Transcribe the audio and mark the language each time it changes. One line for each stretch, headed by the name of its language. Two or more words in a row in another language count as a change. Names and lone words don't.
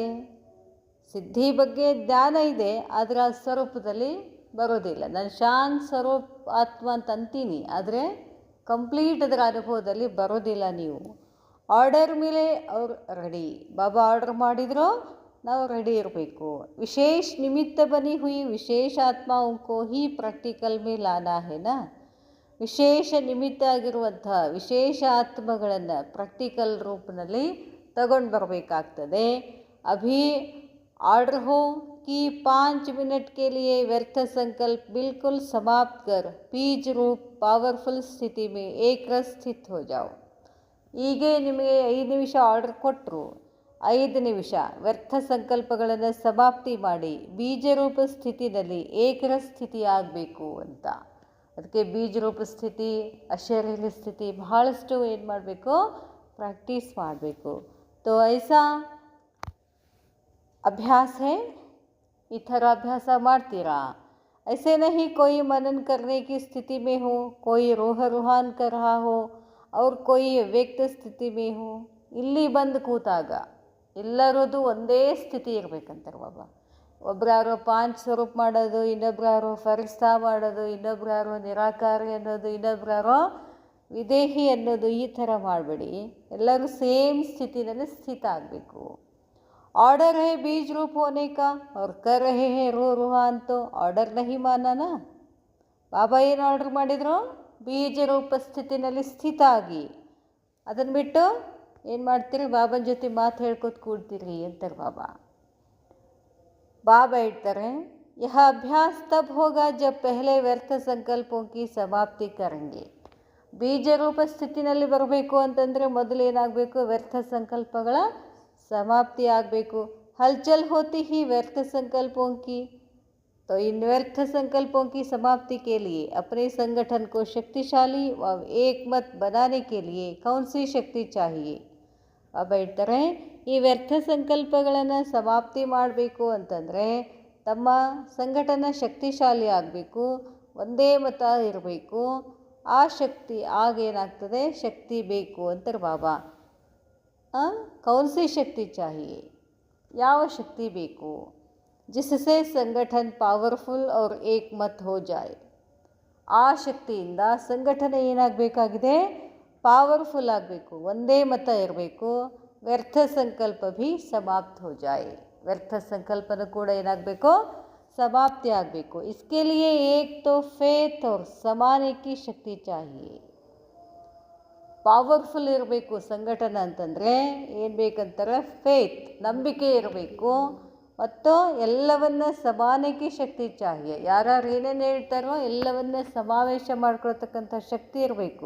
Kannada: ಸಿದ್ಧಿ ಬಗ್ಗೆ ಜ್ಞಾನ ಇದೆ, ಆದರೆ ಆ ಸ್ವರೂಪದಲ್ಲಿ ಬರೋದಿಲ್ಲ. ನಾನು ಶಾಂತ್ ಸ್ವರೂಪ್ ಆತ್ಮ ಅಂತ ಅಂತೀನಿ, ಆದರೆ ಕಂಪ್ಲೀಟ್ ಅದರ ಅನುಭವದಲ್ಲಿ ಬರೋದಿಲ್ಲ. ನೀವು ಆರ್ಡರ್ ಮೇಲೆ ಅವ್ರು ರೆಡಿ. ಬಾಬಾ ಆರ್ಡರ್ ಮಾಡಿದ್ರು, ನಾವು ರೆಡಿ ಇರಬೇಕು.
Hindi: विशेष निमित्त बनी हुई विशेष आत्माओं को ही प्रैक्टिकल में लाना है ना.
Kannada: ವಿಶೇಷ ನಿಮಿತ್ತ ಆಗಿರುವಂಥ ವಿಶೇಷ ಆತ್ಮಗಳನ್ನು ಪ್ರಾಕ್ಟಿಕಲ್ ರೂಪದಲ್ಲಿ ತಗೊಂಡು ಬರಬೇಕಾಗ್ತದೆ.
Hindi: अभी ऑर्डर हो कि 5 मिनट के लिए व्यर्थ संकल्प बिल्कुल समाप्त कर बीज रूप पावरफुल स्थिति में एक रस स्थित हो जाओ.
Kannada: ಹೀಗೆ ನಿಮಗೆ 5 ನಿಮಿಷ ಆರ್ಡರ್ ಕೊಟ್ಟರು, 5 ನಿಮಿಷ ವ್ಯರ್ಥ ಸಂಕಲ್ಪಗಳನ್ನು ಸಮಾಪ್ತಿ ಮಾಡಿ ಬೀಜರೂಪ ಸ್ಥಿತಿನಲ್ಲಿ ಏಕರಸ ಸ್ಥಿತಿ ಆಗಬೇಕು ಅಂತ. ಅದಕ್ಕೆ ಬೀಜರೂಪ ಸ್ಥಿತಿ, ಅಶರೀರಿ ಸ್ಥಿತಿ ಬಹಳಷ್ಟು ಏನು ಮಾಡಬೇಕು? ಪ್ರಾಕ್ಟೀಸ್ ಮಾಡಬೇಕು.
Hindi: तो ऐसा अभ्यास है.
Kannada: ಈ ಥರ ಅಭ್ಯಾಸ ಮಾಡ್ತೀರಾ?
Hindi: ऐसे नहीं कोई मनन करने की स्थिति में हो, कोई रोह रूहान कर रहा हो और कोई व्यक्त ಸ್ಥಿತಿ में हो.
Kannada: ಇಲ್ಲಿ ಬಂದು ಕೂತಾಗ ಎಲ್ಲರದು ಒಂದೇ ಸ್ಥಿತಿ ಇರಬೇಕಂತಾರೆ ಬಾಬಾ. ಒಬ್ರು ಯಾರೋ 5 ಸ್ವರೂಪ ಮಾಡೋದು, ಇನ್ನೊಬ್ರು ಯಾರೋ ಫರಿಸ್ತಾ ಮಾಡೋದು, ಇನ್ನೊಬ್ರು ಯಾರೋ ನಿರಾಕಾರಿ ಅನ್ನೋದು, ಇನ್ನೊಬ್ರು ಯಾರೋ ವಿದೇಹಿ ಅನ್ನೋದು, ಈ ಥರ ಮಾಡಬೇಡಿ. ಎಲ್ಲರೂ ಸೇಮ್ ಸ್ಥಿತಿನಲ್ಲಿ ಸ್ಥಿತ ಆಗಬೇಕು.
Hindi: ऑर्डर है बीज रूप होने का और कर रहे हैं रो रूहान, तो ऑर्डर नहीं माना ना.
Kannada: ಬಾಬಾ ಏನು ಆರ್ಡ್ರ್ ಮಾಡಿದರು? ಬೀಜ ರೂಪ ಸ್ಥಿತಿನಲ್ಲಿ ಸ್ಥಿತ ಆಗಿ. ಅದನ್ನು ಬಿಟ್ಟು ಏನು ಮಾಡ್ತೀರಿ? ಬಾಬನ ಜೊತೆ ಮಾತು ಹೇಳ್ಕೊತ ಕೂಡ್ತೀರಿ ಅಂತಾರೆ ಬಾಬಾ. ಬಾಬಾ ಹೇಳ್ತಾರೆ,
Hindi: यह अभ्यास तब होगा जब पहले व्यर्थ संकल्पों की समाप्ति करेंगे.
Kannada: ಬೀಜ ರೂಪ ಸ್ಥಿತಿನಲ್ಲಿ ಬರಬೇಕು ಅಂತಂದರೆ ಮೊದಲು ಏನಾಗಬೇಕು? ವ್ಯರ್ಥ ಸಂಕಲ್ಪಗಳ ಸಮಾಪ್ತಿ ಆಗಬೇಕು.
Hindi: हलचल होती ही व्यर्थ संकल्पों की। तो इन व्यर्थ संकल्पों की समाप्ति के लिए अपने संगठन को शक्तिशाली व एक मत बनाने के लिए कौन सी शक्ति चाहिए?
Kannada: अब ಹೇಳ್ತಾರೆ, ಈ ವ್ಯರ್ಥ ಸಂಕಲ್ಪಗಳನ್ನು ಸಮಾಪ್ತಿ ಮಾಡಬೇಕು ಅಂತಂದರೆ ತಮ್ಮ ಸಂಘಟನ ಶಕ್ತಿಶಾಲಿ ಆಗಬೇಕು, ಒಂದೇ ಮತ ಇರಬೇಕು. ಆ ಶಕ್ತಿ ಆಗೇನಾಗ್ತದೆ? ಶಕ್ತಿ ಬೇಕು ಅಂತಾರೆ ಬಾಬಾ.
Hindi: कौन सी शक्ति चाहिए?
Kannada: ಯಾವ ಶಕ್ತಿ ಬೇಕು?
Hindi: जिससे संगठन पावरफुल और एक मत हो जाए.
Kannada: ಆ ಶಕ್ತಿಯಿಂದ ಸಂಘಟನೆ ಏನಾಗಬೇಕಾಗಿದೆ? ಪಾವರ್ಫುಲ್ ಆಗಬೇಕು, ಒಂದೇ ಮತ ಇರಬೇಕು.
Hindi: व्यर्थ संकल्प भी समाप्त हो जाए.
Kannada: ವ್ಯರ್ಥ ಸಂಕಲ್ಪನೂ ಕೂಡ ಏನಾಗಬೇಕು? ಸಮಾಪ್ತಿ ಆಗಬೇಕು.
Hindi: इसके लिए एक तो फेथ और समाने की शक्ति चाहिए.
Kannada: ಪವರ್ಫುಲ್ ಇರಬೇಕು ಸಂಘಟನೆ ಅಂತಂದರೆ ಏನು ಬೇಕಂತಾರೆ? ಫೇತ್, ನಂಬಿಕೆ ಇರಬೇಕು. ಮತ್ತು ಎಲ್ಲವನ್ನ ಸಮಾನಕ್ಕೆ
Hindi: शक्ति चाहिए.
Kannada: ಯಾರ್ಯಾರು ಏನೇನು ಹೇಳ್ತಾರೋ ಎಲ್ಲವನ್ನ ಸಮಾವೇಶ ಮಾಡ್ಕೊಳ್ತಕ್ಕಂಥ ಶಕ್ತಿ ಇರಬೇಕು.